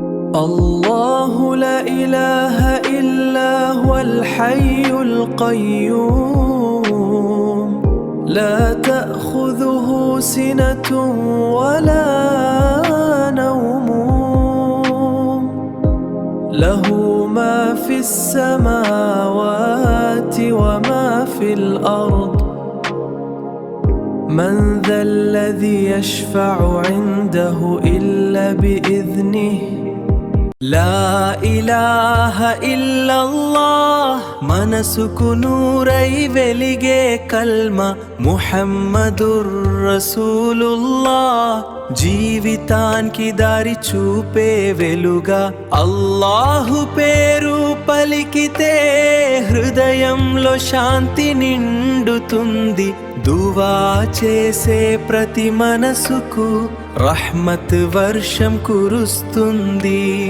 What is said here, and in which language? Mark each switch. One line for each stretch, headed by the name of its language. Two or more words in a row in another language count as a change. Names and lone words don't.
Arabic: الله لا إله إلا هو الحي القيوم لا تأخذه سنة ولا نوم له ما في السماوات وما في الأرض من ذا الذي يشفع عنده إلا بإذنه لا إله إلا الله
Telugu: మనసుకు నూరై వెలిగే కల్మ
Arabic: محمد رسول الله
Telugu: జీవితానికి దారి చూపే వెలుగా అల్లాహు పేరు పలికితే హృదయంలో శాంతి నిండుతుంది దువా చేసే ప్రతి మనసుకు రహ్మత్ వర్షం కురుస్తుంది